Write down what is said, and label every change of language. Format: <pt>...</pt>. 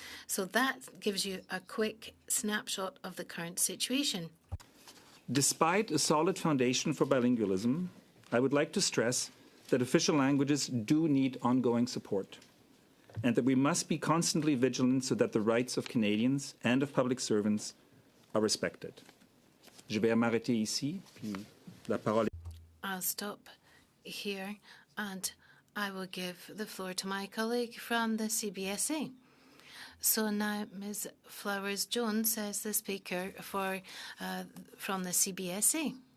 <en>So that gives you a quick snapshot of the current situation. Despite a solid foundation for bilingualism, I would like to stress that official languages do need ongoing support, and that we must be constantly vigilant so that the rights of Canadians and of public servants are respected.</en> <fr>Je vais m'arrêter ici, puis la parole.</fr> <en>I'll stop here, and I will give the floor to my colleague from the CBSA. So now Ms. Flowers-Jones says the speaker from the CBSA.</en>